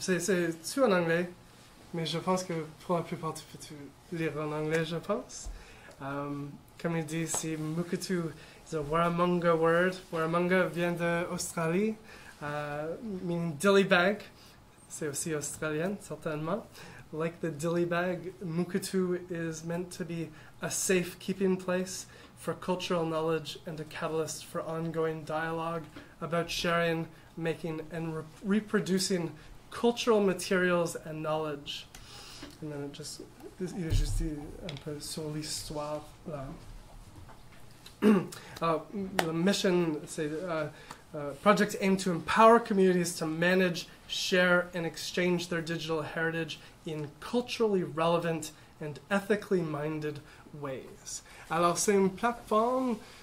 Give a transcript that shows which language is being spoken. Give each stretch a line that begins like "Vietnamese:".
French: C'est tout en anglais, mais je pense que pour la plupart, tu peux lire en anglais, je pense. Comme il dit ici,
English: Mukurtu is a Warramunga word.
French: Warramunga vient d'Australie,
English: meaning dilly bag.
French: C'est aussi australien, certainement.
English: Like the dilly bag, Mukurtu is meant to be a safe keeping place for cultural knowledge and a catalyst for ongoing dialogue about sharing, making, and reproducing cultural materials and knowledge. And then
French: il est juste dit un peu sur l'histoire là.
English: The mission,
French: c'est
English: projects aim to empower communities to manage, share, and exchange their digital heritage in culturally relevant and ethically minded ways.
French: Alors, c'est une plateforme